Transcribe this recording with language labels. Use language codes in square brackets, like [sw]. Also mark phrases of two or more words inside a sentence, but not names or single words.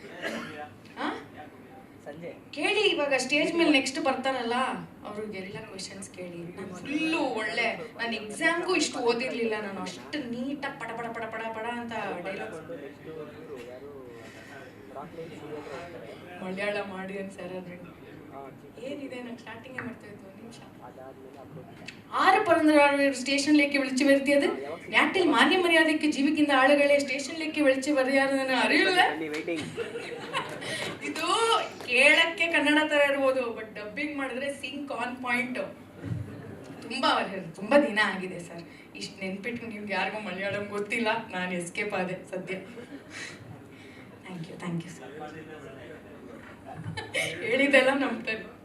[kn] ಕೇಳಿ ಇವಾಗ ಸ್ಟೇಜ್ ಮೇಲೆ ನೆಕ್ಸ್ಟ್ ಬರ್ತಾರಲ್ಲ ಅವ್ರಿಗೆಲ್ಲ ಕ್ವೆಶನ್ಸ್ ಕೇಳಿ. ನಾನು ಫುಲ್ಲು ಒಳ್ಳೆ, ನಾನು ಎಕ್ಸಾಮ್ಗೂ ಇಷ್ಟು ಓದಿರ್ಲಿಲ್ಲ, ನಾನು ಅಷ್ಟು ನೀಟಾಗಿ ಪಡ ಪಡ ಪಡ ಪಡ ಪಡ ಅಂತ ಡೈಲಾಗ್ ಮಲಯಾಳ ಮಾಡಿ ಸರ್. ಏನಿದೆ ನಾನು ಸ್ಟಾರ್ಟಿಂಗ್ ಮಾಡ್ತಾ ഇದ್ದು [ml] നിമിഷ ആര് പറഞ്ഞ സ്റ്റേഷനിലേക്ക് വിളിച്ചു വരുത്തിയത്? നാട്ടിൽ മാന്യമര്യാദയ്ക്ക് ജീവിക്കുന്ന ആളുകളെ സ്റ്റേഷനിലേക്ക് വിളിച്ചു പറയാറ് അറിയില്ല. [kn] ಇದು ಕೇಳಕ್ಕೆ ಕನ್ನಡ ತರ ಇರ್ಬೋದು, [en] but dubbing [kn] ಮಾಡಿದ್ರೆ [en] sync on point. [kn] ತುಂಬಾ ದಿನ ಆಗಿದೆ ಸರ್, ಇಷ್ಟು ನೆನ್ಪಿಟ್ಟು ನಿಮ್ಗೆ ಯಾರಿಗೂ ಮಲಯಾಳಂ ಗೊತ್ತಿಲ್ಲ, ನಾನು ಎಸ್ಕೇಪ್ ಆದೆ ಸದ್ಯ. [en] thank you sir. [kn] ಹೇಳಿದೆಲ್ಲ ನಂಬ್ತಾರೆ.